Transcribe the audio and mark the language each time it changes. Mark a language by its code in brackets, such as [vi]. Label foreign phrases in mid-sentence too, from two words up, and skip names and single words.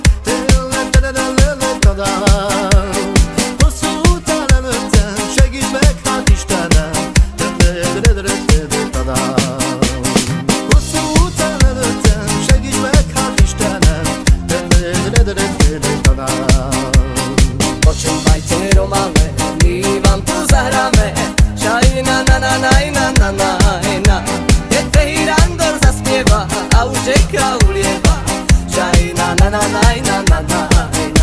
[hu] hosszú után előttem, segíts meg, hát Istenem. Hosszú után előttem, segíts meg, hát Istenem. [sk] Počúvajte Romane, my vám tu zahráme. Šajna na na na na na na na. Keď Fehirandor zaspieva a už řeka ulieva. Šajna na na na na na na na.